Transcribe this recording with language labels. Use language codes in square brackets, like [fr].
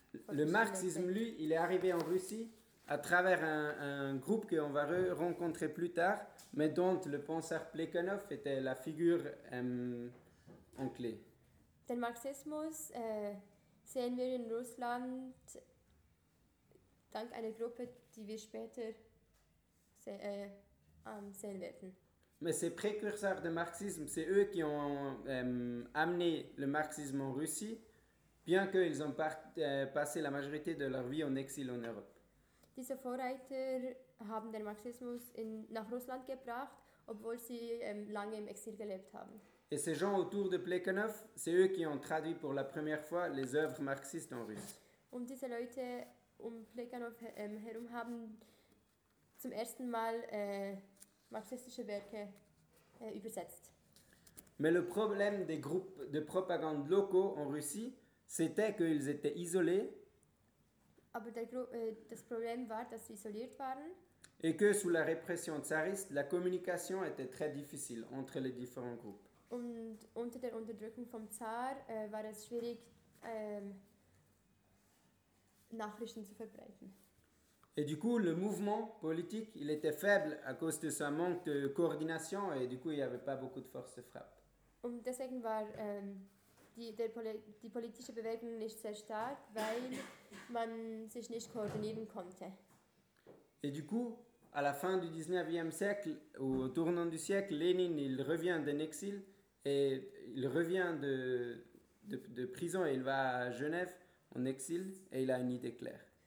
[fr] Le marxisme, lui, il est arrivé en Russie à travers un groupe que on va rencontrer plus tard, mais dont le penseur Plekhanov était la figure en clé. [de] Den Marxismus sehen wir in Russland dank einer Gruppe, die wir später sehen werden. [fr] Mais ces précurseurs de marxisme, c'est eux qui ont amené le marxisme en Russie, bien qu'ils ont passé la majorité de leur vie en exil en Europe. [de] Diese Vorreiter haben den Marxismus nach Russland gebracht, obwohl sie lange im Exil gelebt haben. [fr] Et ces gens autour de Plekhanov, c'est eux qui ont traduit pour la première fois les œuvres marxistes en russe. [de] Und diese Leute um Plekhanov herum haben zum ersten Mal marxistische Werke übersetzt. [fr] Mais le problème des groupes de propagande locaux en Russie, c'était qu'ils étaient isolés. [de] Aber das Problem war, dass sie isoliert waren. [fr] Et que sous la répression tsariste, la communication était très difficile entre les différents groupes. [de] Und unter der Unterdrückung vom Zar war es schwierig, Nachrichten zu verbreiten. [fr] Et du coup, le mouvement politique, il était faible à cause de son manque de coordination et du coup, il n'y avait pas beaucoup de force de frappe. [de] Und deswegen war die politische Bewegung nicht sehr stark, weil man sich nicht koordinieren konnte. [fr] Et du coup, à la fin du 19e siècle, au tournant du siècle, Lénine, il revient d'un exil et il revient de prison et il va à Genève en exil et il a une idée claire.